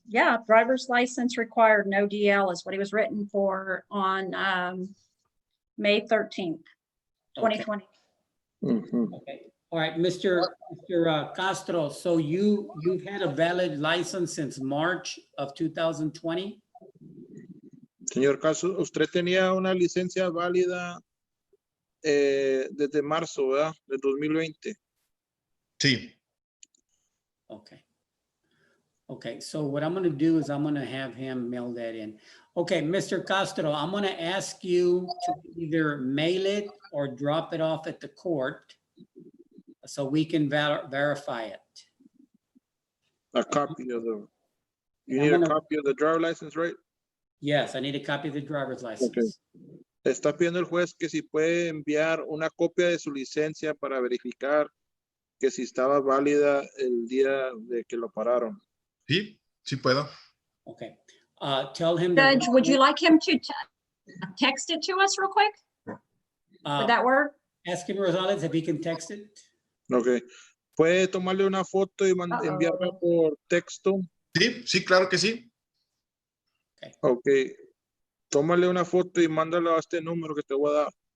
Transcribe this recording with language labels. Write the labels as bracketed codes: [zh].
[en] Yeah, driver's license required, no DL is what he was written for on May 13th, 2020. Mhm. Okay, all right, Mr. Castro, so you've had a valid license since March of 2020? [es] Señor Castro, usted tenía una licencia válida desde marzo, ¿verdad? De 2020. Sí. [en] Okay. Okay, so what I'm gonna do is I'm gonna have him mail that in. Okay, Mr. Castro, I'm gonna ask you to either mail it or drop it off at the court so we can verify it. A copy of the, you And need I'm a gonna- copy of the driver license, right? Yes, I need a copy of the driver's license. [es] Está pidiendo el juez que si puede enviar una copia de su licencia para verificar que si estaba válida el día de que lo pararon. Sí, sí puedo. [en] Okay, tell him. that- Judge, would you like him to text it to us real quick? Would that work? Ask him, Rosales, if he can text it. Ok. [es] ¿Puede tomarle una foto y enviarla por texto? Sí, sí, claro que sí. [en] Ok. [es] Tómale una foto y mándala a este número que te voy a dar.